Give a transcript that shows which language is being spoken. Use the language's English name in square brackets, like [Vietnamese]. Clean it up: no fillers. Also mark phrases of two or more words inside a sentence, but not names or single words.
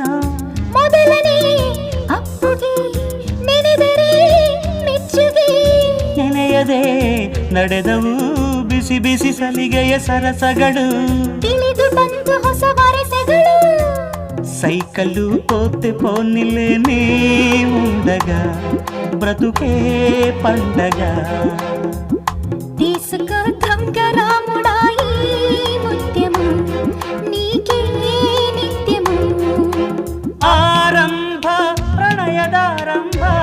[Kannada] ಮೊದಲನೇ ಅಪ್ಪುಗೆ ನೆನೆದರೆ ಮೆಚ್ಚುಗೆ ನೆನೆಯದೆ ನಡೆದವು ಬಿಸಿ ಬಿಸಿ ಸಲಿಗೆಯ ಸರಸಗಳು ತಿಳಿದು ಬಂತು ಹೊಸ ವರಸೆಗಳು [Telugu] ಸೈಕಲ್ಲು పోతే పోనిలే నీ ఉండగా బ్రతుకే పండగ తీసుకో ధంగరాముడాయి ముత్యము నీకే నిత్యము ఆరంభ ప్రణయదారంభ